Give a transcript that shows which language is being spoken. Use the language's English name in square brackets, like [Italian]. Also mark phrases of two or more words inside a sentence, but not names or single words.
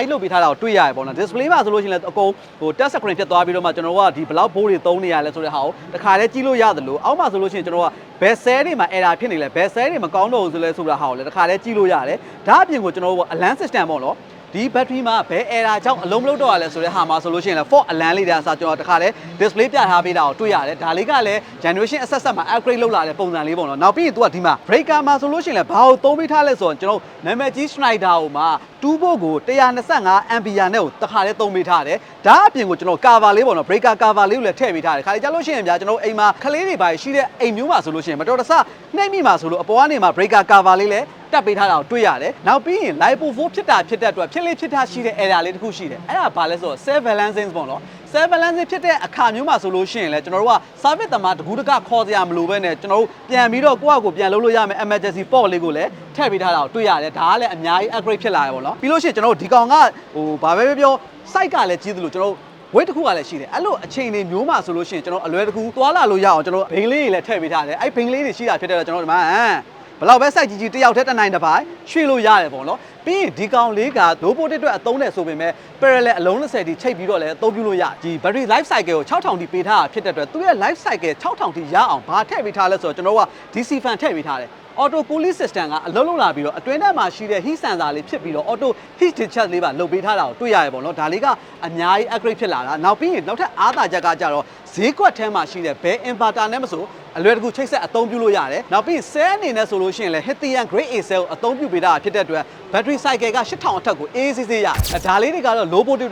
[Burmese] ကြီးလုပ်ပေးထားတာကိုတွေ့ရတယ်ပေါ့နော် display မှာဆိုလို့ရှိရင်လည်းအကုန်ဟို [English] touch screen [Burmese] ဖြစ်သွားပြီးတော့မှကျွန်တော်တို့ကဒီဘယ်လောက်ဘိုးတွေသုံးနေရလဲဆိုတဲ့ဟာကိုတခါတည်းကြည့်လို့ရတယ်လို့အောက်မှာဆိုလို့ရှိရင် ကျွန်တော်ကဘယ်ဆဲတွေမှာ error ဖြစ်နေလဲဘယ်ဆဲတွေမကောင်းတော့ဘူးဆိုလဲဆိုတာဟာကိုလည်းတခါတည်းကြည့်လို့ရတယ်ဒါအပြင်ကိုကျွန်တော်တို့ [English] alarm system [Burmese] ပေါ့နော်ဒီ battery မှာဘယ် error ကြောင့်အလုံးမလုပ်တော့ရလဲဆိုတဲ့ဟာမှာဆိုလို့ရှိရင်လည်း [English] fault alarm [Burmese] လေးတဲ့အစားကျွန်တော်တခါတည်း display ပြထားပေးတာကိုတွေ့ရတယ်ဒါလေးကလည်း generation အဆက်ဆက်မှာ upgrade လုပ်လာတဲ့ပုံစံလေးပေါ့နော်နောက်ပြီးရင်သူကဒီမှာ breaker မှာဆိုလို့ရှိရင်လည်းဘာကိုသုံးပေးထားလဲဆိုတော့ကျွန်တော်နာမည်ကြီး Schneider ဟိုမှာ2 volt ကို125 ampere နဲ့ကိုတခါတည်းသုံးပေးထားတယ်ဒါအပြင်ကိုကျွန်တော် cover လေးပေါ့နော် breaker cover လေးကိုလည်းထည့်ပေးထားတယ်ခါလေးကြလို့ရှိရင်ဗျာကျွန်တော်အိမ်မှာခလေးတွေပါရှိတဲ့အိမ်မျိုးမှာဆိုလို့ရှိရင်မတော်တဆနှိမ့်မိမှာဆိုလို့အပေါ်ကနေမှာ breaker cover လေး လည်းတက်ပေးထားတာကိုတွေ့ရတယ်။နောက်ပြီးရင် lipo 4ဖြစ်တဲ့အတွက်ဖြစ်လေဖြစ်တာရှိတဲ့ error လေးတစ်ခုရှိတယ်။အဲ့ဒါဘာလဲဆိုတော့ [English] self balancing [Burmese] ပေါ့နော်။ [English] self balancing [Burmese] ဖြစ်တဲ့အခါမျိုးမှာဆိုလို့ရှိရင်လည်းကျွန်တော်တို့က service သမားတကူးတကခေါ်စရာမလိုဘဲနဲ့ကျွန်တော်တို့ပြန်ပြီးတော့ကိုယ့်အကိုပြန်လုပ်လို့ရမယ် [English] emergency port [Burmese] လေးကိုလည်းထည့်ပေးထားတာကိုတွေ့ရတယ်။ဒါကလည်းအများကြီး upgrade ဖြစ်လာရပါတော့။ပြီးလို့ရှိရင်ကျွန်တော်တို့ဒီကောင်ကဟိုဘာပဲပြော site ကလည်းကြီးသလိုကျွန်တော်တို့ဝိတ်တစ်ခုကလည်းရှိတယ်အဲ့လိုအချိန်တွေမျိုးမှာဆိုလို့ရှိ ရင်ကျွန်တော်အလွယ်တကူသွားလာလို့ရအောင်ကျွန်တော်ဘိန်းလေးတွေလည်းထည့်ပေးထားတယ်အဲ့ဘိန်းလေးတွေရှိတာဖြစ်တဲ့တော့ကျွန်တော်ဒီမှာဘလောက်ပဲစိုက်ကြီးတယောက်တည်းတစ်နိုင်တစ်ပိုင်းရွှေ့လို့ရတယ်ပေါ့နော်ပြီးရင်ဒီကောင်လေးက [English] low volt [Burmese] အတွက်အသုံးနဲ့ဆိုပေမဲ့ parallel အလုံး20တိချိတ်ပြီးတော့လည်းအသုံးပြုလို့ရဒီ [English] battery life cycle [Burmese] ကို6000တိပေးထားတာဖြစ်တဲ့အတွက်သူရဲ့ [English] life cycle [Burmese] 6000 တိရအောင်ဘာထည့်ပေး ထားလဲဆိုတော့ကျွန်တော်က [English] DC fan [Burmese] ထည့်ပေးထားတယ် [English] auto cooling system [Burmese] ကအလုံးလုံးလာပြီးတော့အတွင်းထဲမှာရှိတဲ့ [English] heat sensor [Burmese] လေးဖြစ်ပြီးတော့ [English] auto heat discharge [Burmese] လေးပါလုပ်ပေးထားတာကိုတွေ့ရရပေါ့နော်ဒါလေးကအများကြီး upgrade ဖြစ်လာတာနောက်ပြီးရင်နောက်ထပ်အားသာချက်ကကြတော့ဈေးကွက်ထဲမှာရှိတဲ့ဘယ် inverter နဲ့မဆိုအလွယ်တကူချိတ်ဆက်အသုံးပြုလို့ရတယ်နောက်ပြီးရင် cell အနေနဲ့ဆိုလို့ရှိရင်လည်း [English] Lithium grade A cell [Burmese] ကိုအသုံးပြုပေးတာဖြစ်တဲ့အတွက် [English] battery cycle [Burmese] က8000အထက်ကိုအေးဆေးဆေးရဒါလေးတွေကတော့ [English] low voltage